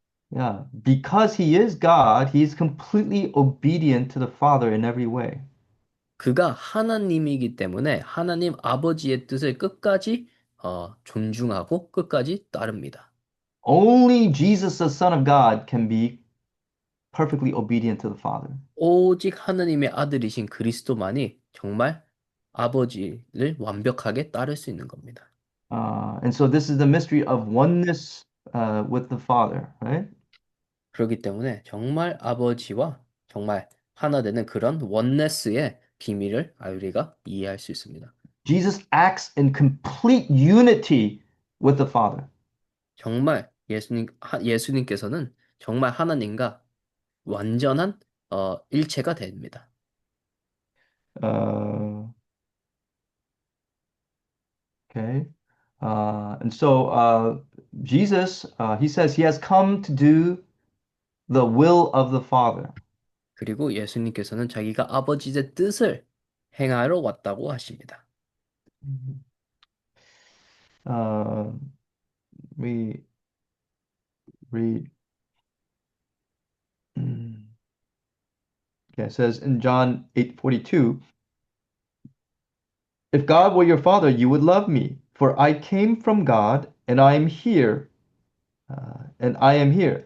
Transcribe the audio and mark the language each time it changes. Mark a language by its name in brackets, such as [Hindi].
[English] yeah, because he is God, he's completely obedient to the Father in every way. [Korean] 그가 하나님이기 때문에 하나님 아버지의 뜻을 끝까지 존중하고 끝까지 따릅니다. [English] Only Jesus, the Son of God, can be perfectly obedient to the Father. [Korean] 오직 하나님의 아들이신 그리스도만이 정말 아버지를 완벽하게 따를 수 있는 겁니다. [English] And so this is the mystery of oneness with the Father, right? [Korean] 그렇기 때문에 정말 아버지와 정말 하나 되는 그런 원네스의 비밀을 우리가 이해할 수 있습니다. [English] Jesus acts in complete unity with the Father. [Korean] 정말 예수님께서는 정말 하나님과 완전한 일체가 됩니다. [English] Uh, okay. And so Jesus, he says he has come to do the will of the Father. [Korean] 그리고 예수님께서는 자기가 아버지의 뜻을 행하러 왔다고 하십니다. Mhm. [English] Uh, we read, mm, okay, it says in John 8:42, if God were your father, you would love me, for I came from God and I am here. And I am here.